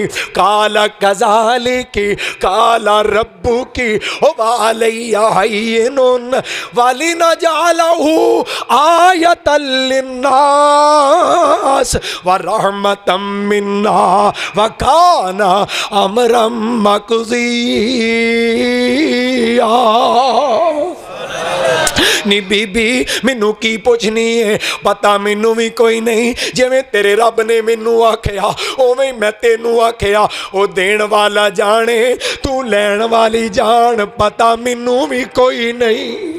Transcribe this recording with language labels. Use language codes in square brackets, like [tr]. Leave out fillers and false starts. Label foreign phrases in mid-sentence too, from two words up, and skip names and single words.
[ar] قال كذلك قال ربك وعلي هين ولنجعله آية للناس ورحمة منا وكان أمرا مقضيا. [pa] نی بی بی مینوں کی پچھنی ہے، پتا مینوں بھی کوئی نہیں. جیویں تیرے رب نے مینوں آکھیا اوویں میں تینوں آکھیا. او دین والا جانے تو لین والی جان، پتا مینوں بھی کوئی نہیں.